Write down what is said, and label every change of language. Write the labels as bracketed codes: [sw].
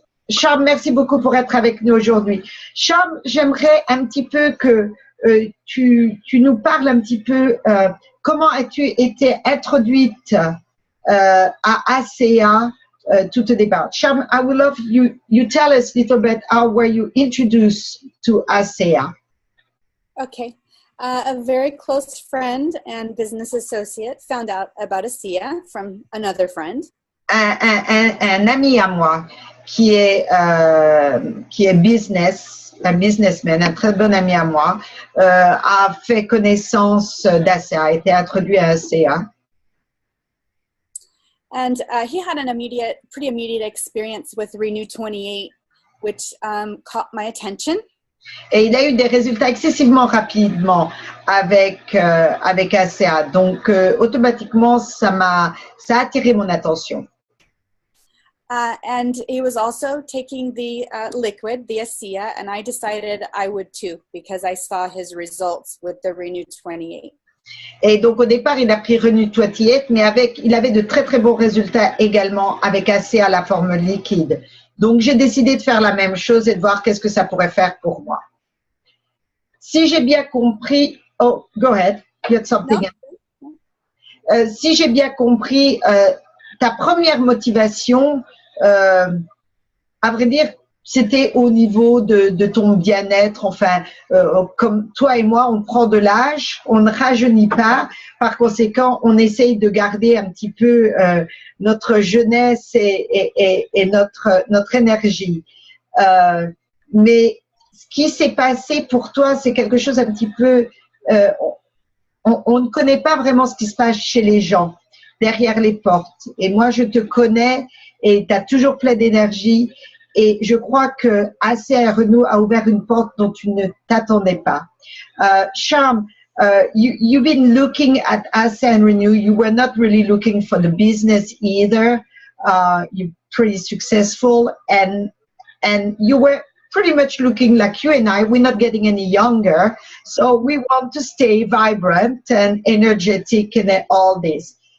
[fr] Sham, merci beaucoup pour être avec nous aujourd'hui. Sham, j'aimerais un petit peu que tu nous parles un petit peu comment as-tu été introduite à ACA tout au départ. [en] Sham, I would love you tell us a little bit how were you introduced to ACA. Okay. A very close friend and business associate found out about ASEA from another friend. [fr] Un ami à moi qui est un businessman, un très bon ami à moi, a fait connaissance d'ACA, a été introduit à ACA. [en] And he had an pretty immediate experience with Renew 28, which caught my attention. [fr] Et il a eu des résultats excessivement rapidement avec ACA. Donc, automatiquement, ça a attiré mon attention. [en] And he was also taking the liquid, the ASEA, and I decided I would too, because I saw his results with the Renew 28. [fr] Et donc, au départ, il a pris Renew 28, mais il avait de très, très bons résultats également avec ACA, la forme liquide. Donc, j'ai décidé de faire la même chose et de voir qu'est-ce que ça pourrait faire pour moi. Si j'ai bien compris, [en] oh, go ahead, you had something. No. [fr] Si j'ai bien compris, ta première motivation, à vrai dire, c'était au niveau de ton bien-être. Enfin, comme toi et moi, on prend de l'âge, on ne rajeunit pas. Par conséquent, on essaye de garder un petit peu notre jeunesse et notre énergie. Mais ce qui s'est passé pour toi, c'est quelque chose un petit peu... on ne connaît pas vraiment ce qui se passe chez les gens, derrière les portes. Et moi, je te connais et tu as toujours plein d'énergie. Et je crois que ACA Renew a ouvert une porte dont tu ne t'attendais pas. [en] Sham, you've been looking at ACA and Renew. You were not really looking for the business either. You're pretty successful and you were pretty much looking like you and I. We're not getting any younger. So we want to stay vibrant and energetic and all this.